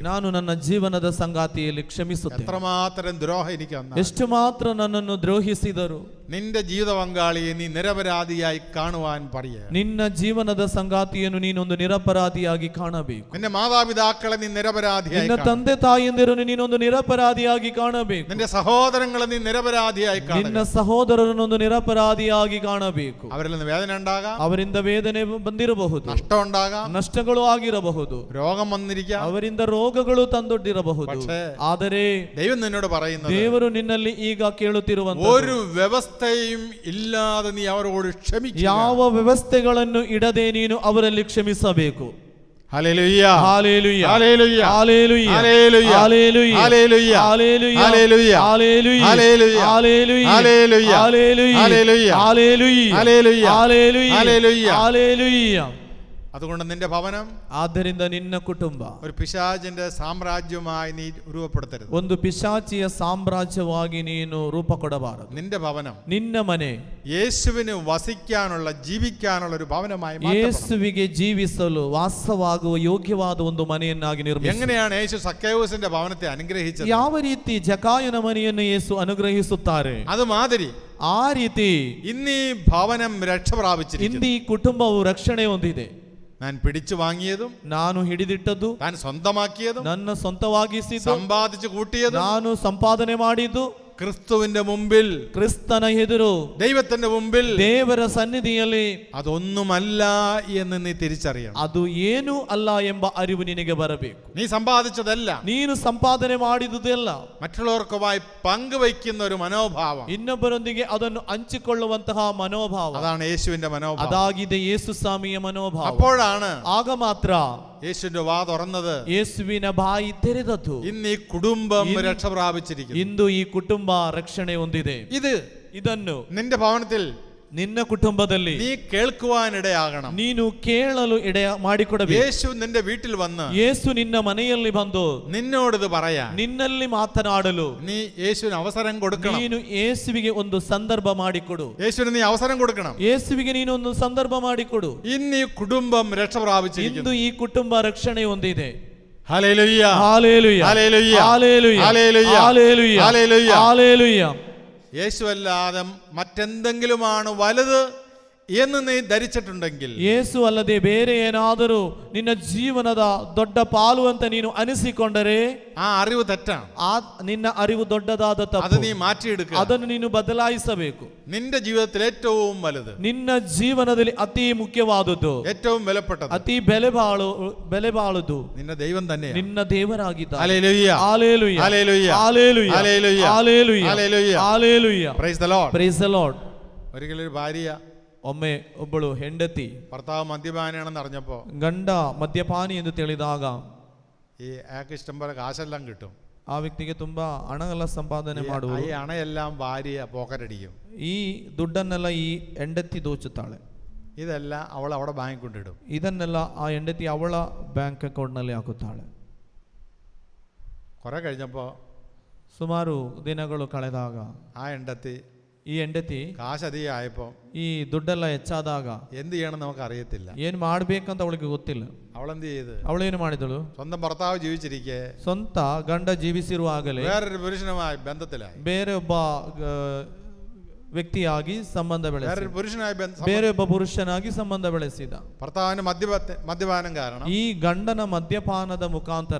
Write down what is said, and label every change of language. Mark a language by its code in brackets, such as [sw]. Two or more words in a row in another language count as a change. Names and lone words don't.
[kn] ನಾನು ನನ್ನ ಜೀವನದ ಸಂಗಾತಿಯಲ್ಲಿ ಕ್ಷಮಿಸುತ್ತೇನೆ. [ml] എത്രമാത്രം ദ്രോഹം എനിക്ക് വന്നാൽ, [kn] ಎಷ್ಟು ಮಾತ್ರ ನನ್ನನ್ನು ದ್ರೋಹಿಸಿದರು, [ml] നിന്റെ ജീവിത പങ്കാളിയെ നീ നിരപരാധിയായി കാണുവാൻ പറയുക. [kn] ನಿನ್ನ ಜೀವನದ ಸಂಗಾತಿಯನ್ನು ನೀನೊಂದು ನಿರಪರಾಧಿಯಾಗಿ ಕಾಣಬೇಕು. [ml] നിന്റെ മാതാപിതാക്കളെ നീ നിരപരാധിയായി [kn] ನಿನ್ನ [ml] കാണുക. [kn] ತಂದೆ ತಾಯಿಯಂದಿರನ್ನು ನೀನೊಂದು ನಿರಪರಾಧಿಯಾಗಿ ಕಾಣಬೇಕು. [ml] നിന്റെ സഹോദരങ്ങളെ നീ നിരപരാധിയായി [kn] ನಿನ್ನ [ml] കാണുക. [kn] ಸಹೋದರರನ್ನೊಂದು ನಿರಪರಾಧಿಯಾಗಿ ಕಾಣಬೇಕು. [ml] അവരിൽ നിന്ന് വേദന ഉണ്ടാകാം, [kn] ಅವರಿಂದ ವೇದನೆ ಬಂದಿರಬಹುದು, [ml] നഷ്ടം ഉണ്ടാകാം, [kn] ನಷ್ಟಗಳು ಆಗಿರಬಹುದು, [ml] രോഗം വന്നിരിക്കാം. [kn] ಅವರಿಂದ ರೋಗಗಳು ತಂದೊಡ್ಡಿರಬಹುದು. [ml] പക്ഷേ [kn] ಆದರೆ [ml] ദൈവം നിന്നോട് പറയുന്നത്, [kn] ದೇವರು ನಿನ್ನಲ್ಲಿ ಈಗ ಕೇಳುತ್ತಿರುವಂತ [ml] ഒരു വ്യവസ്ഥയും ഇല്ലാതെ നീ അവരോട് ക്ഷമിക്കുക. [kn] ಯಾವ ವ್ಯವಸ್ಥೆಗಳನ್ನು ಇಡದೆ ನೀನು ಅವರಲ್ಲಿ ಕ್ಷಮಿಸಬೇಕು. [ml] ഹല്ലേലൂയ ഹല്ലേലൂയ ഹല്ലേലൂയ ഹല്ലേലൂയ ഹല്ലേലൂയ ഹല്ലേലൂയ ഹല്ലേലൂയ ഹല്ലേലൂയ ഹല്ലേലൂയ ഹല്ലേലൂയ ഹല്ലേലൂയ ഹല്ലേലൂയ ഹല്ലേലൂയ ഹല്ലേലൂയ ഹല്ലേലൂയ ഹല്ലേലൂയ ഹല്ലേലൂയ ഹല്ലേലൂയ ഹല്ലേലൂയ ഹല്ലേലൂയ. അതുകൊണ്ട് നിന്റെ ഭവനം [kn] ಆದ್ದರಿಂದ ನಿನ್ನ ಕುಟುಂಬ [ml] ഒരു പിശാചിന്റെ സാമ്രാജ്യമായി നീ രൂപപ്പെടുത്തരുത്. [kn] ಒಂದು ಪಿಶಾಚಿಯ ಸಾಮ್ರಾಜ್ಯವಾಗಿ ನೀನು ರೂಪ ಕೊಡಬಾರದು. [ml] നിന്റെ ഭവനം [kn] ನಿನ್ನ ಮನೆ [ml] യേശുവിന് വസിക്കാനുള്ള ജീവിക്കാനുള്ള ഒരു ഭവനമായി മാറ്റപ്പെടണം. [kn] ಯೇಸುವಿಗೆ ಜೀವಿಸಲು ವಾಸವಾಗುವ ಯೋಗ್ಯವಾದ ಒಂದು ಮನೆಯನ್ನಾಗಿ ನಿರ್ಮಿಸು. [ml] എങ്ങനെയാണ് യേശു സക്കൈവസിന്റെ ഭവനത്തെ അനുഗ്രഹിച്ചത്? [kn] ಯಾವ ರೀತಿ ಜಕಾಯನ ಮನೆಯನ್ನು ಯೇಸು ಅನುಗ್ರಹಿಸುತ್ತಾರೆ [ml] അത് മാതിരി [kn] ಆ ರೀತಿ [ml] ഇന്ന് ഈ ഭവനം രക്ഷ പ്രാപിച്ചിരിക്കുന്നു. [kn] ಇಂದು ಈ ಕುಟುಂಬವು ರಕ್ಷಣೆ ಹೊಂದಿದೆ. [ml] ഞാൻ പിടിച്ചു വാങ്ങിയതും [kn] ನಾನು ಹಿಡಿದಿಟ್ಟದ್ದು, [ml] താൻ സ്വന്തമാക്കിയതും [kn] ನನ್ನ ಸ್ವಂತವಾಗಿಸಿದ್ದು, [ml] സമ്പാദിച്ചു കൂട്ടിയതും [kn] ನಾನು ಸಂಪಾದನೆ ಮಾಡಿದ್ದು [ml] ക്രിസ്തുവിന്റെ മുമ്പിൽ, [kn] ಕ್ರಿಸ್ತನ ಎದುರು, [ml] ദൈവത്തിന്റെ മുമ്പിൽ [kn] ದೇವರ ಸನ್ನಿಧಿಯಲ್ಲಿ [ml] അതൊന്നുമല്ല എന്ന് നീ തിരിച്ചറിയണം. [kn] ಅದು ಏನು ಅಲ್ಲ ಎಂಬ ಅರಿವು ನಿನಗೆ ಬರಬೇಕು. [ml] നീ സമ്പാദിച്ചതല്ല, [kn] ನೀನು ಸಂಪಾದನೆ ಮಾಡಿದುದೆಲ್ಲ [ml] മറ്റുള്ളവർക്കുമായി പങ്കുവയ്ക്കുന്ന ഒരു മനോഭാവം, [kn] ಇನ್ನೊಬ್ಬರೊಂದಿಗೆ ಅದನ್ನು ಹಂಚಿಕೊಳ್ಳುವಂತಹ ಮನೋಭಾವ, [ml] അതാണ് യേശുവിന്റെ മനോഭാവം. [kn] ಅದಾಗಿದೆ ಯೇಸು ಸ್ವಾಮಿಯ ಮನೋಭಾವ. [ml] അപ്പോഴാണ് [kn] ಆಗ ಮಾತ್ರ [ml] യേശുവിന്റെ വാ തുറന്നത്, [kn] ಯೇಸುವಿನ ಬಾಯಿ ತೆರೆದದ್ದು. [ml] ഇന്ന് ഈ കുടുംബം രക്ഷ പ്രാപിച്ചിരിക്കുന്നു. [kn] ಇಂದು ಈ ಕುಟುಂಬ ರಕ್ಷಣೆ ಹೊಂದಿದೆ. ಇದನ್ನು [ml] നിന്റെ ഭവനത്തിൽ [kn] ನಿನ್ನ ಕುಟುಂಬದಲ್ಲಿ [ml] നീ കേൾക്കുവാനിടയാകണം. [kn] ನೀನು ಕೇಳಲು ಇಡೆ ಮಾಡಿಕೊಡಬೇಕು. [ml] യേശു നിന്റെ വീട്ടിൽ വന്ന് [kn] ಯೇಸು ನಿನ್ನ ಮನೆಯಲ್ಲಿ ಬಂದು [ml] നിന്നോട് ഇത് പറയാൻ, [kn] ನಿನ್ನಲ್ಲಿ ಮಾತನಾಡಲು [ml] നീ യേശുവിന് അവസരം കൊടുക്കണം. [kn] ನೀನು ಯೇಸುವಿಗೆ ಒಂದು ಸಂದರ್ಭ ಮಾಡಿಕೊಡು. [ml] യേശുവിന് നീ അവസരം കൊടുക്കണം. [kn] ಯೇಸುವಿಗೆ ನೀನು ಒಂದು ಸಂದರ್ಭ ಮಾಡಿಕೊಡು. [ml] ഇന്ന് ഈ കുടുംബം രക്ഷ പ്രാപിച്ചിരിക്കുന്നു. [kn] ಇಂದು ಈ ಕುಟುಂಬ ರಕ್ಷಣೆ ಹೊಂದಿದೆ. [ml] ഹല്ലേലൂയ ഹല്ലേലൂയ ഹല്ലേലൂയ ഹല്ലേലൂയ ഹല്ലേലൂയ ഹല്ലേലൂയ ഹല്ലേലൂയ ഹല്ലേലൂയ. യേശുവല്ലാതെ മറ്റെന്തെങ്കിലുമാണ് വലുത് എന്ന് നീ ധരിച്ചിട്ടുണ്ടെങ്കിൽ, [kn] ಯೇಸು ಅಲ್ಲದೆ ಬೇರೆ ಏನಾದರೂ ನಿನ್ನ ಜೀವನದ ದೊಡ್ಡ ಪಾಲು ಅಂತ ನೀನು ಅನಿಸಿಕೊಂಡರೆ [ml] ആ അറിവ് തെറ്റാണ്. [kn] ನಿನ್ನ ಅರಿವು ದೊಡ್ಡದಾದ [ml] അത് [kn] ತಪ್ಪು. [ml] നീ ಮಾറ്റിയെടുക്കുക. [kn] ಅದನ್ನು ನೀನು ಬದಲಾಯಿಸಬೇಕು. [ml] നിന്റെ ജീവിതത്തിൽ ഏറ്റവും വലുത്, [kn] ನಿನ್ನ ಜೀವನದಲ್ಲಿ ಅತಿ ಮುಖ್ಯವಾದದ್ದು, [ml] ഏറ്റവും വിലപ്പെട്ടത് [kn] ಅತಿ ಬೆಲೆ ಬಾಳುದು [ml] നിന്റെ ദൈവം തന്നെയാണ്. [kn] ನಿನ್ನ ದೇವರಾಗಿದ್ದಾನೆ. [ml] ഹല്ലേലൂയ [kn] ಹಲ್ಲೆಲೂಯ [ml] ഹല്ലേലൂയ [kn] ಹಲ್ಲೆಲೂಯ [ml] ഹല്ലേലൂയ [kn] ಹಲ್ಲೆಲೂಯ [ml] ഹല്ലേലൂയ [kn] ಹಲ್ಲೆಲೂಯ. [en] Praise the Lord. Praise the Lord. [ml] ഒരിക്കലൊരു ഭാര്യ, [kn] ಒಮ್ಮೆ ಒಬ್ಬಳು ಹೆಂಡತಿ [ml] ഭർത്താവ് മദ്യപാനിയാണെന്ന് അറിഞ്ഞപ്പോ [kn] ಗಂಡ ಮದ್ಯಪಾನಿ ಎಂದು ತಿಳಿದಾಗ [ml] ഈ അയാൾക്ക് ഇഷ്ടം പോലെ കാശെല്ലാം കിട്ടും. [kn] ಆ ವ್ಯಕ್ತಿಗೆ ತುಂಬಾ ಹಣ ಎಲ್ಲ ಸಂಪಾದನೆ ಮಾಡುವುದು. [ml] ഈ അണയെല്ലാം ഭാര്യ പോക്കറ്റടിക്കും. [kn] ಈ ದುಡ್ಡನ್ನೆಲ್ಲ ಈ ಹೆಂಡತಿ ದೋಚುತ್ತಾಳೆ. [ml] ഇതെല്ലാം അവൾ അവിടെ ബാങ്ക് കൊണ്ടിടും. [kn] ಇದನ್ನೆಲ್ಲ ಆ ಹೆಂಡತಿ ಅವಳ [en] bank account [kn] ನಲ್ಲಿ ಹಾಕುತ್ತಾಳೆ. [ml] കുറെ കഴിഞ്ഞപ്പോ [kn] ಸುಮಾರು ದಿನಗಳು ಕಳೆದಾಗ ആ ಹೆಂಡತಿ ಈ ಹೆಂಡತಿ [ml] കാശ് അധികം ആയപ്പോ [kn] ಈ ದುಡ್ಡೆಲ್ಲ ಹೆಚ್ಚಾದಾಗ [ml] എന്ത് ചെയ്യണം നമുക്ക് അറിയത്തില്ല. [kn] ಏನ್ ಮಾಡ್ಬೇಕಂತ ಅವಳಿಗೆ ಗೊತ್ತಿಲ್ಲ. [ml] അവളെന്ത് ചെയ്ത്, [kn] ಅವಳೇನು ಮಾಡಿದಳು, [ml] സ്വന്തം ഭർത്താവ് ജീവിച്ചിരിക്കെ [kn] ಸ್ವಂತ ಗಂಡ ಜೀವಿಸಿರುವಾಗಲೇ [ml] വേറൊരു പുരുഷനുമായി ബന്ധത്തിലായി. [kn] ಬೇರೆ ಒಬ್ಬ ವ್ಯಕ್ತಿಯಾಗಿ ಸಂಬಂಧ ಬೆಳೆಸಿ, [ml] വേറൊരു പുരുഷനായി [kn] ಬೇರೆ ಒಬ್ಬ ಪುರುಷನಾಗಿ ಸಂಬಂಧ ಬೆಳೆಸಿದ. [ml] ഭർത്താവിന് മദ്യപാനം കാരണം [kn] ಈ ಗಂಡನ ಮದ್ಯಪಾನದ ಮುಖಾಂತರ